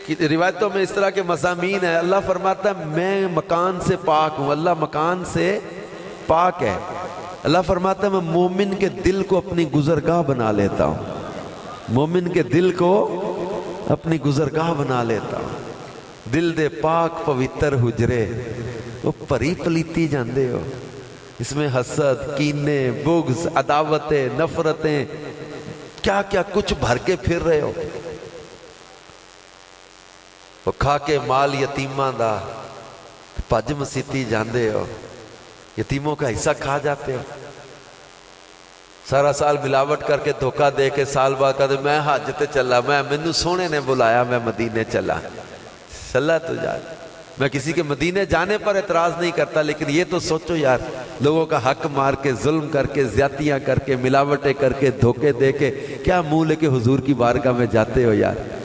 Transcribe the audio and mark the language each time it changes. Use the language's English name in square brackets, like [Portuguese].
[Urdu] روایتوں میں اس طرح کے مضامین ہیں. اللہ فرماتا ہے میں مکان سے پاک ہوں. اللہ مکان سے پاک ہے. اللہ فرماتا ہے میں مومن کے دل کو اپنی گزرگاہ بنا لیتا ہوں. مومن کے دل کو اپنی گزرگاہ بنا لیتا ہوں. [Punjabi] دل دے پاک پوتر حجرے وہ پری پلیتی جاندے ہو. [Urdu] اس میں حسد، کینے، بغض، عداوتیں، نفرتیں، کیا کیا کچھ بھر کے پھر رہے ہو. [Punjabi] وہ کھا کے مال یتیماں دا پج مسیتی جاندے ہو. [Urdu] یتیموں کا حصہ کھا جاتے ہو. سارا سال ملاوٹ کر کے دھوکہ دے کے سال بعد کہتے میں حج تے چلا، [Punjabi] مینوں سونے نے بلایا میں مدینے چلا. [Urdu] چلا تو جا. میں کسی کے مدینے جانے پر اعتراض نہیں کرتا، لیکن یہ تو سوچو یار، لوگوں کا حق مار کے، ظلم کر کے، زیادتیاں کر کے، ملاوٹیں کر کے، دھوکے دے کے کیا منہ لے کے حضور کی بارگاہ میں جاتے ہو یار.